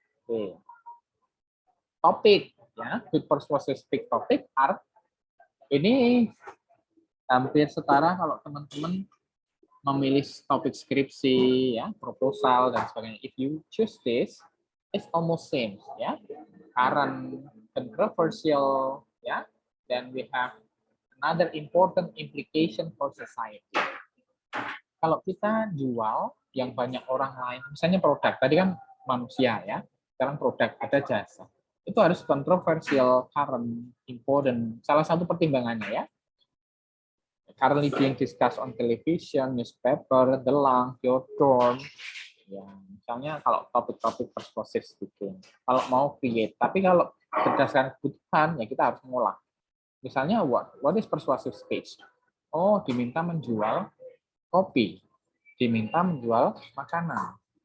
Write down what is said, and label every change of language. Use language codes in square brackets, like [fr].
[id] Oke. Topik ya, [en] good persuasive speak [id] topik are ini hampir setara kalau teman-teman memilih topik skripsi ya, proposal dan sebagainya. [en] If you choose this, it's almost same ya. Current, controversial ya. Then we have another important implication for society. [id] Kalau kita jual yang banyak orang lain, misalnya produk, tadi kan manusia ya, sekarang produk ada jasa. Itu harus kontroversial, current, important. Salah satu pertimbangannya ya. [en] Currently being discussed on television, newspaper, the lang, your turn. [id] Ya, misalnya kalau topik-topik persuasive speaking. Kalau mau create, tapi kalau berdasarkan kebutuhan ya kita harus mengolah. Misalnya [en] what is persuasive speech? [id] Oh, diminta menjual kopi, diminta menjual makanan.